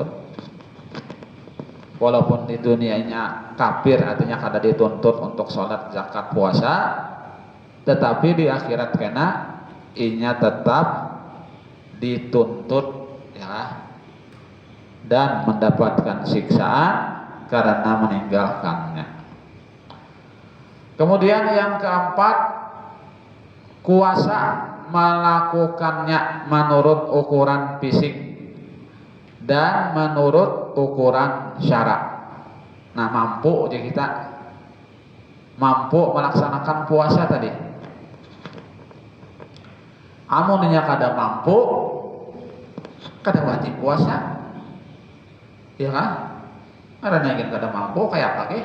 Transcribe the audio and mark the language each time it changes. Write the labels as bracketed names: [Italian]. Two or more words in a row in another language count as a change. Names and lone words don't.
[Banjar] Walaupun di dunianya kafir, artinya kada dituntut untuk sholat, zakat, puasa, tetapi di akhirat kena inya tetap dituntut ya, dan mendapatkan siksaan karena meninggalkannya. [Indonesian] Kemudian yang keempat, kuasa melakukannya menurut ukuran fisik dan menurut ukuran syarak. Nah, mampu jadi kita mampu melaksanakan puasa tadi. [Banjar] Amunnya kada mampu, kada wajib puasa. Ya kan? Karena ingin kada mampu kayak apa ke?